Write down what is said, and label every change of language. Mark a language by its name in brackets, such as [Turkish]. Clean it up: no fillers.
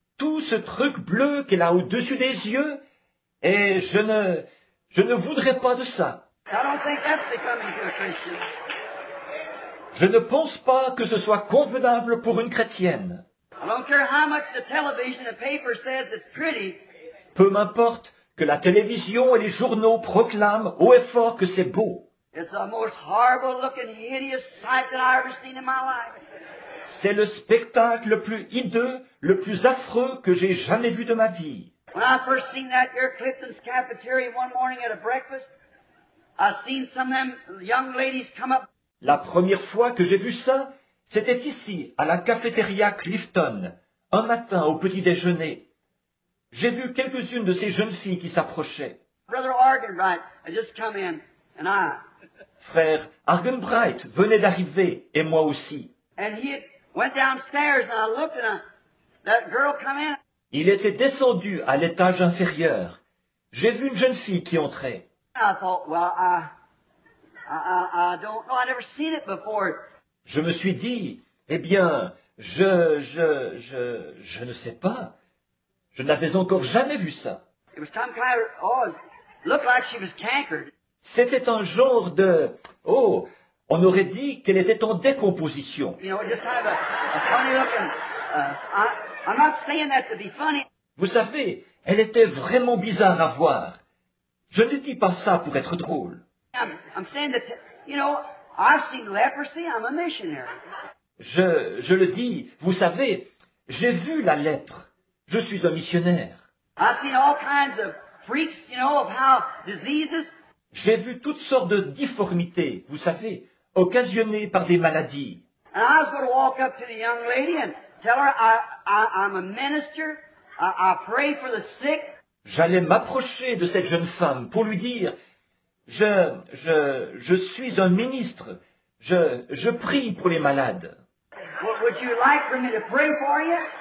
[French] Tout ce truc bleu qu'elle a au-dessus des yeux, et je ne voudrais pas de ça. [English] I don't think that's becoming to a Christian. [French] Je ne pense pas que ce soit convenable pour une chrétienne. [English] I don't care how much the television and paper says it's pretty. [French] Peu m'importe que la télévision et les journaux proclament haut et fort que c'est beau. [English] It's the most horrible looking, hideous sight that I ever seen in my life. [French] C'est le spectacle le plus hideux, le plus affreux que j'ai jamais vu de ma vie. [English] When I first seen that here Clifton's cafeteria one morning at a breakfast, I seen some of them young ladies come up. [French] La première fois que j'ai vu ça, c'était ici, à la cafétéria Clifton, un matin au petit déjeuner. J'ai vu quelques-unes de ces jeunes filles qui s'approchaient. [English] Brother Argenbright had just come in, and I. [French] Frère Argenbright venait d'arriver, et moi aussi. [English] And he had went downstairs, and I looked, and that girl come in. [French] Il était descendu à l'étage inférieur. J'ai vu une jeune fille qui entrait. [English] I thought, well, I don't know. I never seen it before. [French] Je me suis dit, eh bien, je ne sais pas. Je n'avais encore jamais vu ça. [English] It was some kind of, it looked like she was cankered. [French] C'était un genre de, on aurait dit qu'elle était en décomposition. [English] You know, just kind of a funny looking, I'm not saying that to be funny. [French] Vous savez, elle était vraiment bizarre à voir. Je ne dis pas ça pour être drôle. [English] I'm saying that, you know, I've seen leprosy, I'm a missionary. [French] Je le dis, vous savez, j'ai vu la lèpre. Je suis un missionnaire. [English] I've seen all kinds of freaks, you know, of how diseases. [French] J'ai vu toutes sortes de difformités, vous savez, occasionnées par des maladies. [English] And I was going to walk up to the young lady and tell her I'm a minister, I pray for the sick. [French] J'allais m'approcher de cette jeune femme pour lui dire, je suis un ministre, je prie pour les malades. [English] Would you like for me to pray for you?